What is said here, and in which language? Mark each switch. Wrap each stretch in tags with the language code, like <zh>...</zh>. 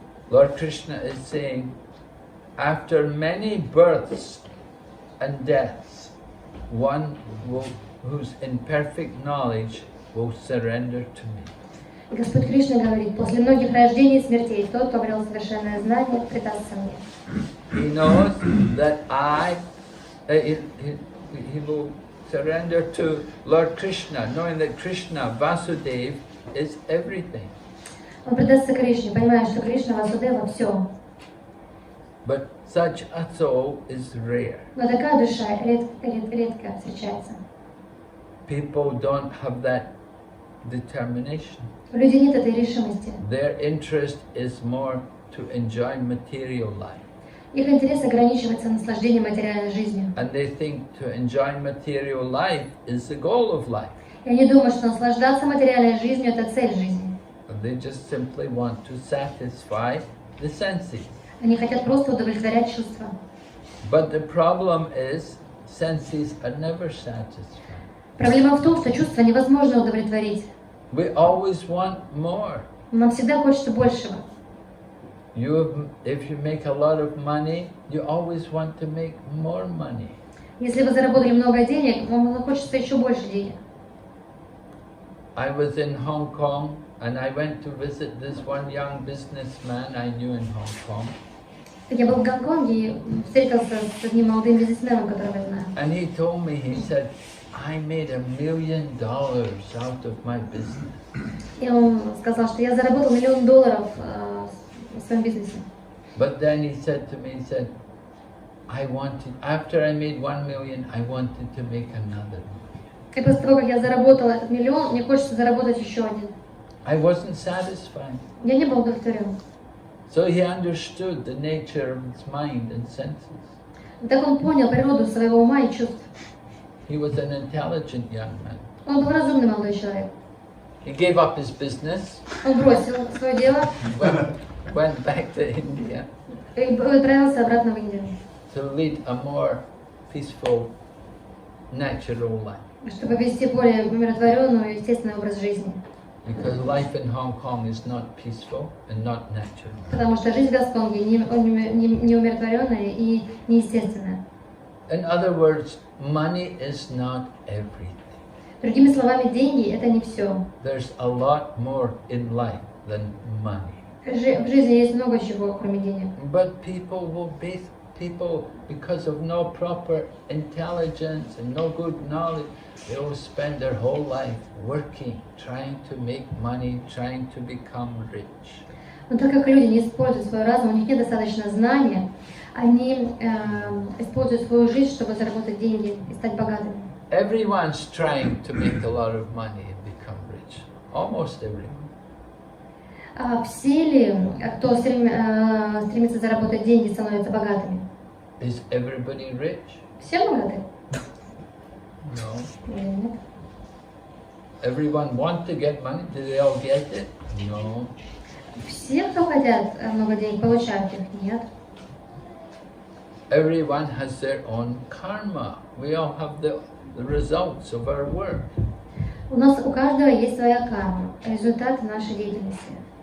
<en>Lord Krishna is saying, after many births and deaths, one who's in perfect knowledge will surrender to me.</en> <ru>И Господь Кришна говорит, после многих рождений и смертей, тот, кто обрел совершенное знание, предастся мне.</ru> <en>He knows that he will surrender to Lord Krishna, knowing that Krishna, Vasudev, is everything.</en> <ru>Он предастся Кришне, понимая, что Кришна, Васудева, все.</ru> <en>But such a soul is rare.</en> <ru>Но такая душа редко встречается.</ru> <en>People don't have that determination.</en> <ru>У людей нет этой решимости.</ru> <en>Their interest is more to enjoy material life.</en> <ru>Их интерес ограничивается наслаждением материальной жизнью.</ru> <en>And they think to enjoy material life is the goal of life.</en> <ru>И они думают, что наслаждаться материальной жизнью – это цель жизни.</ru> <en>And they just simply want to satisfy the senses.</en> <ru>Они хотят просто удовлетворять чувства.</ru> <en>But the problem is, senses are never satisfied.</en> <ru>Проблема в том, что чувства невозможно удовлетворить.</ru> <en>We always want more.</en> <ru>Нам всегда хочется большего.</ru> <en>If you make a lot of money, you always want to make more money.</en> <ru>Если вы заработали много денег, вам хочется еще больше денег.</ru> <en>I was in Hong Kong and I went to visit this one young businessman I knew in Hong Kong.</en> <ru>Я был в Гонконге и встретился с одним молодым бизнесменом, которого я знаю.</ru> <en>And he told me, he said, I made $1 million out of my business.</en> <ru>И он сказал, что я заработал $1 миллион в своем бизнесе.</ru> <en>But then he said to me, he said, I wanted, after I made 1 million, I wanted to make another.</en> <ru>И после того, как я заработала этот $1 миллион, мне хочется заработать еще один.</ru> <en>I wasn't satisfied.</en> <ru>Я не был удовлетворен.</ru> <en>So he understood the nature of his mind and senses.</en> <ru>И так он понял природу своего ума и чувств.</ru> <en>He was an intelligent young man.</en> <ru>Он был разумный молодой человек.</ru> <en>He gave up his business,</en> <ru>Он бросил свое дело</ru> <en>went back to India</en> <ru>и отправился обратно в Индию,</ru> <en>to lead a more peaceful, natural life.</en> <ru>чтобы вести более умиротворенный и естественный образ жизни.</ru> <en>Because life in Hong Kong is not peaceful and not natural.</en> <ru>Потому что жизнь в Гонконге не умиротворенная и неестественная.</ru> <en>In other words, money is not everything.</en> <ru>Другими словами, деньги – это не все.</ru> <en>There's a lot more in life than money.</en> <ru>В жизни есть много чего, кроме денег.</ru> <en>But people, because of no proper intelligence and no good knowledge, they will spend their whole life working, trying to make money, trying to become rich.</en> <ru>Но так как люди не используют свой разум, у них нет достаточно знания, они используют свою жизнь, чтобы заработать деньги и стать богатыми.</ru> <en>Everyone's trying to make a lot of money and become rich. Almost everyone.</en> <ru>Все ли, кто стремится заработать деньги, становятся богатыми?</ru> <en>Is everybody rich?</en> <ru>Все богаты?</ru> <en>No.</en> <ru>Или нет?</ru> <en>Everyone want to get money? Do they all get it? No.</en> <ru>Все, кто хотят много денег, получают их? Нет.</ru> <en>Everyone has their own karma. We all have the results of our work.</en> <ru>У каждого есть своя карма, результаты нашей деятельности.</ru>